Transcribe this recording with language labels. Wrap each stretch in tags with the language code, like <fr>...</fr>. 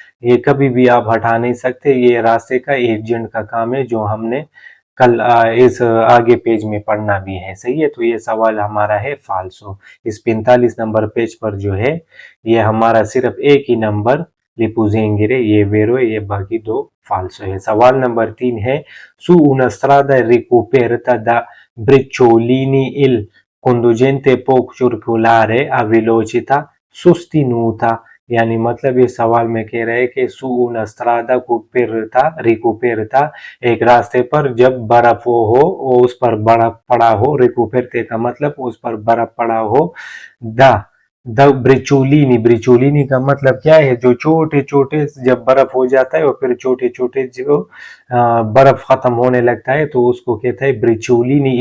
<hi>ये कभी भी आप हटा नहीं सकते। ये रास्ते का एजेंट का काम है जो हमने कल इस आगे पेज में पढ़ना भी है। सही है। तो ये सवाल हमारा है फाल्सो। इस 45 नंबर पेज पर जो है ये हमारा सिर्फ एक ही नंबर लिपुजेंगिरे, ये वेरो है, ये बाकी दो फाल्सो है। सवाल नंबर 3 है</hi> <it>su una strada ricoperta da briciolini il conducente può circolare a velocità sostenuta।</it> <hi>यानी मतलब इस सवाल में कह रहे हैं कि</hi> <it>su una strada ricoperta</it> <hi>एक रास्ते पर जब बर्फ हो उस पर बर्फ पड़ा हो, रिकोपेरते का मतलब उस पर बर्फ पड़ा हो, द ब्रिचोलिनी, ब्रिचोलिनी का मतलब क्या है, जो छोटे छोटे जब बर्फ हो जाता है और फिर छोटे छोटे जो बर्फ खत्म होने लगता है तो उसको कहता है ब्रिचोलिनी।</hi>